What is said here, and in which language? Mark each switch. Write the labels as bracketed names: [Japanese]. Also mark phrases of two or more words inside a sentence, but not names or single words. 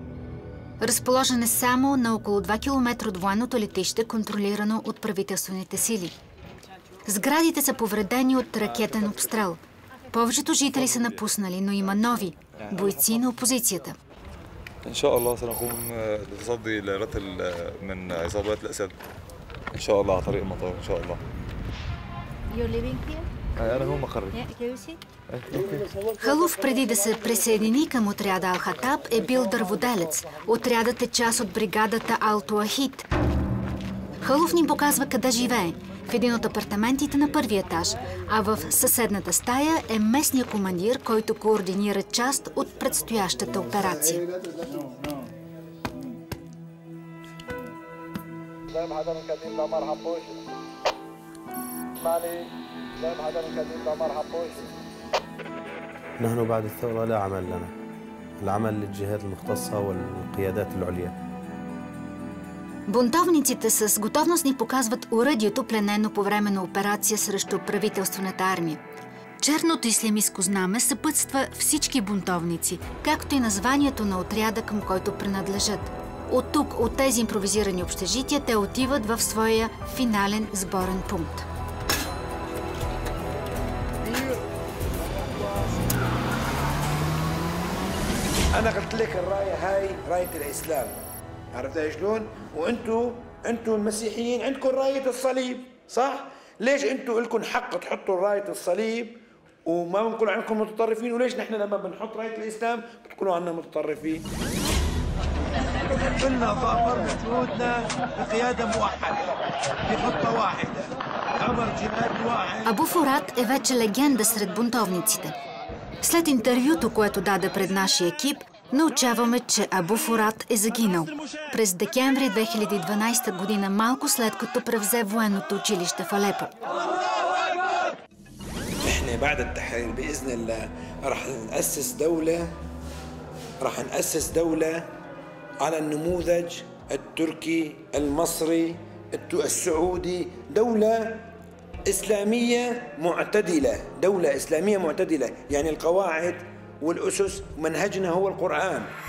[Bulgarian] Разположен е само на около 2 км от военното летище, контролирано от правителствените сили. Сградите са повредени от ракетен обстрел. Повечето жители са напуснали, но има нови бойци на опозицията. [Arabic] إن شاء الله سنقوم بتصدي لرتل من عصابات الأسد. إن شاء الله على طريق المطار إن شاء الله. [English] You're living here? [Arabic] أنا هو مقري. [Bulgarian] Халуф преди да се присъедини към отряда Ал-Хатаб е бил дърводелец. Отрядът е част от бригадата Ал-Туахид. Халуф ни показва къде живее. В един от апартаментите на първия етаж, а в съседната стая е местния командир, който координира част от предстоящата операция. [Arabic] نحن بعد الثورة لا عمل لنا. العمل للجهات المختصة والقيادات العليا. [Bulgarian] Бунтовниците с готовност ни показват оръдието, пленено по време на операция срещу правителствената армия. Черното ислямистко знаме съпътства всички бунтовници, както и названието на отряда, към който принадлежат. От тук, от тези импровизирани общежития, те отиват в своя финален сборен пункт. [Arabic] أنا قلت لك الراية هاي راية الإسلام، عرفتها شلون؟ وأنتوا المسيحيين عندكم راية الصليب، صح؟ ليش أنتوا لكم حق تحطوا راية الصليب وما بنقول عنكم متطرفين، وليش نحن لما بنحط راية الإسلام بتقولوا عنا متطرفين؟ كلنا ظافرنا جهودنا بقيادة موحدة، بخطة واحدة، بأمر جهاد واحد. [Bulgarian] Абу Фурат е вече легенда сред бунтовниците. След интервюто, което даде пред нашия екип, научаваме, че Абу Фурат е загинал през декември 2012 година, малко след като превзе военното училище в Алепо. [Arabic] احنا بعد التحرير باذن الله راح نأسس دولة على النموذج التركي المصري السعودي، دولة إسلامية معتدلة، دولة إسلامية معتدلة، يعني القواعد والأسس منهجنا هو القرآن.